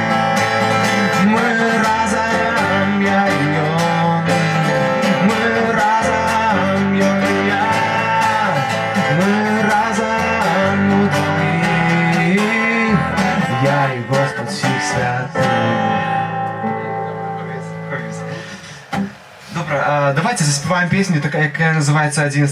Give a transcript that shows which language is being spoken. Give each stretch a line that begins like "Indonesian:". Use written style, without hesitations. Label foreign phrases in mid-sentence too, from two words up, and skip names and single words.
Russian: Мы разом, я и он, мы разом, он и я, мы разом удвоих, я и Господь Всех Святых.
Ukrainian: Добре, а давайте заспіваємо пісню, яка називається «Одинство».